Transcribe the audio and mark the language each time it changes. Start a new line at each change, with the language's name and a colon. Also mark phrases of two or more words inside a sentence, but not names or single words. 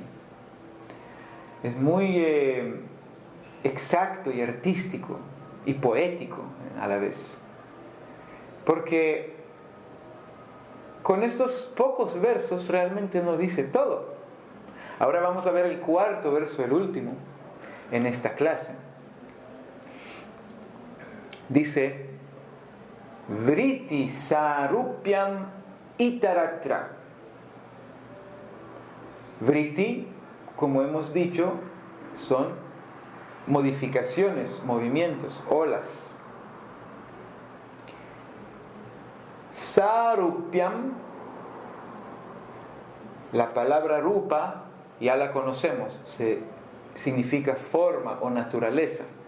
Spanish: Es muy exacto y artístico y poético a la vez. Porque con estos pocos versos realmente nos dice todo. Ahora vamos a ver el cuarto verso, el último, en esta clase. Dice:
Sanskrit: Vritti sarupyam itaratra.
Spanish: Vritti, como hemos dicho, son modificaciones, movimientos, olas. Sarupyam, la palabra rupa ya la conocemos, significa forma o naturaleza.